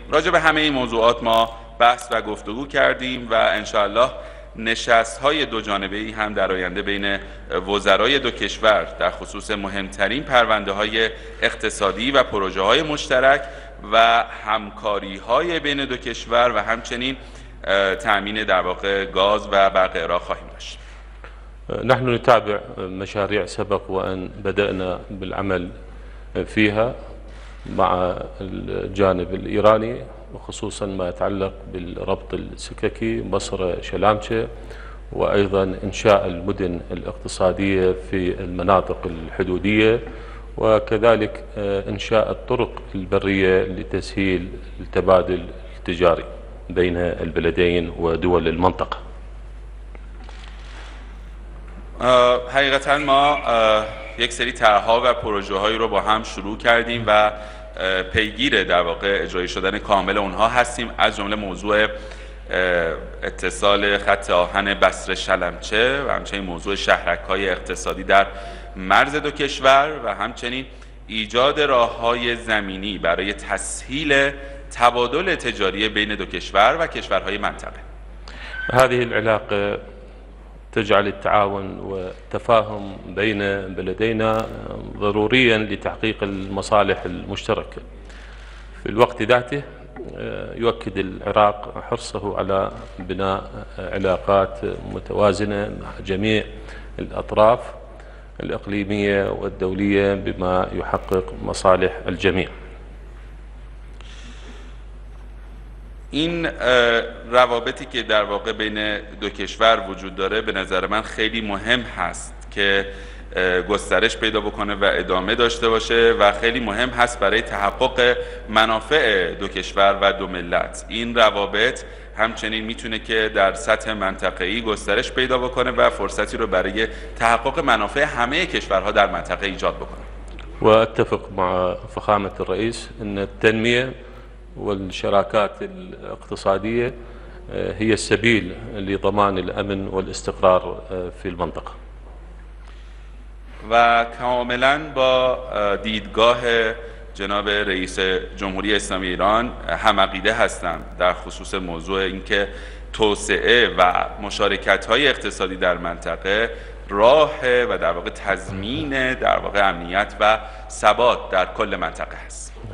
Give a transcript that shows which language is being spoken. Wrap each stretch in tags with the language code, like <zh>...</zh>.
<fa>راجع به همه این موضوعات ما بحث و گفتگو کردیم و انشاءالله نشست‌های دو جانبه‌ای هم در آینده بین وزرای دو کشور در خصوص مهمترین پرونده‌های اقتصادی و پروژه‌های مشترک و همکاری‌های بین دو کشور و همچنین تأمین در واقع گاز و برق عراق خواهیم داشت.</fa> <ar>نحن نتابع مشاريع سبق وأن بدأنا بالعمل فيها مع الجانب الإيراني، وخصوصا ما يتعلق بالربط السككي مصر شلامشة، وأيضا إنشاء المدن الاقتصادية في المناطق الحدودية، وكذلك إنشاء الطرق البرية لتسهيل التبادل التجاري بين البلدين ودول المنطقة.</ar> <fa>حقیقتا ما یک سری طرح‌ها و پروژه‌هایی رو با هم شروع کردیم و پیگیر در واقع اجرایی شدن کامل اونها هستیم، از جمله موضوع اتصال خط آهن بصره شلمچه و همچنین موضوع شهرک‌های اقتصادی در مرز دو کشور و همچنین ایجاد راه‌های زمینی برای تسهیل تبادل تجاری بین دو کشور و کشورهای منطقه.</fa> <ar>هذه العلاقة تجعل التعاون والتفاهم بين بلدينا ضروريا لتحقيق المصالح المشتركة. في الوقت ذاته يؤكد العراق حرصه على بناء علاقات متوازنة مع جميع الأطراف الإقليمية والدولية بما يحقق مصالح الجميع.</ar> <fa>این روابطی که در واقع بین دو کشور وجود داره به نظر من خیلی مهم هست که گسترش پیدا بکنه و ادامه داشته باشه و خیلی مهم هست برای تحقق منافع دو کشور و دو ملت. این روابط همچنین میتونه که در سطح منطقه‌ای گسترش پیدا بکنه و فرصتی رو برای تحقق منافع همه کشورها در منطقه ایجاد بکنه.</fa> <ar>واتفق مع فخامة الرئيس ان التنمية والشراكات الاقتصادية هي السبيل لضمان الأمن والاستقرار في المنطقة.</ar> <fa>و کاملا با دیدگاه جناب رئیس جمهوری اسلامی ایران هم عقیده هستم در خصوص موضوع اینکه توسعه و مشارکت‌های اقتصادی در منطقه راه و در واقع تضمین در واقع امنیت و ثبات در کل منطقه است.</fa>